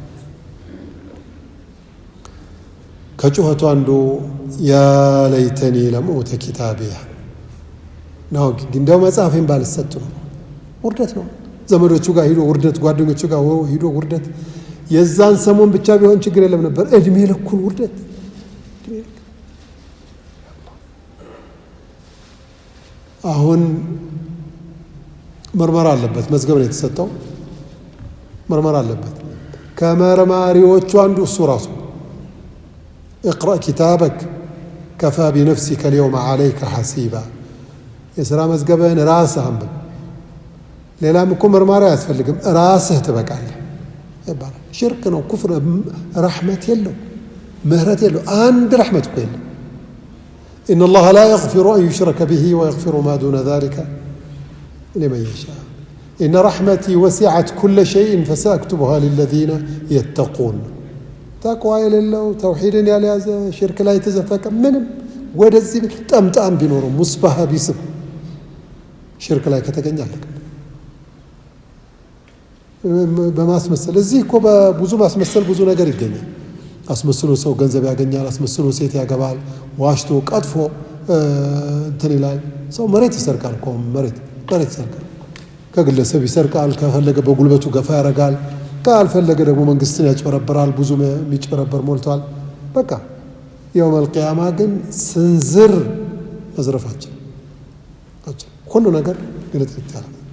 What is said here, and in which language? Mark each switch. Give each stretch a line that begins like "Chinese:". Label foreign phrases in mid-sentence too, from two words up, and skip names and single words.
Amharic: ከጩኸቱ አንዱ
Arabic: يا ليتني لم أوت كتابيه
Amharic: ነው። እንደው መጽሐፌን ባልሰጥ ነው። ውርደት ነው። ዘመዶቹ ጋር ሂዶ ውርደት፣ ጓደኞቹ ጋር ሂዶ ውርደት። የዛን ሰሞን ብቻ ቢሆን ችግር የለም ነበር። እድሜ ልኩን ውርደት። አሁን ምርመራ አለበት። መዝገብ ነው የተሰጠው። ምርመራ አለበት። ከመርማሪዎቹ አንዱ እሱ ራሱ
Arabic: اقرأ كتابك كفى بنفسك اليوم عليك حسيبا።
Amharic: የሥራ መዝገብህን ራስህ አንብብ። ሌላም እኮ መርማሪ አያስፈልግም፣ ራስህ ትበቃለህ ይባላል። ሽርክ ነው፣ ኩፍር፣ ረሕመት የለው፣ ምህረት የለው። አንድ ረሕመት እኮ የለም።
Arabic: إن الله لا يغفر أن يشرك به ويغفر ما دون ذلك لمن يشاء إن رحمتي وسعت كل شيء فسأكتبها للذين يتقون።
Amharic: تقوى የሌለው ተውሂድን ያልያዘ ሽርክ ላይ የተዘፈቀ ምንም ወደዚህ ጠምጣም ቢኖረው ሙስባህ ቢስብ ሽርክ ላይ ከተገኛለህ በማስመሰል እዚህ እኮ በብዙ ማስመሰል ብዙ ነገር ይገኛል። አስመስሎ ሰው ገንዘብ ያገኛል፣ አስመስሎ ሴት ያገባል፣ ዋሽቶ ቀጥፎ እንትን ይላል። ሰው መሬት ይሰርቃል እኮ መሬት ይሰርቃል። ከግለሰብ ይሰርቃል፣ ከፈለገ በጉልበቱ ገፋ ያደርጋል፣ ካልፈለገ ደግሞ መንግስትን ያጭበረብራል። ብዙ የሚጭበረበር ሞልቷል። በቃ
Arabic: يوم القيامة
Amharic: ግን ስንዝር መዝረፋችን ሁሉ ነገር ግልጥ ይታያል።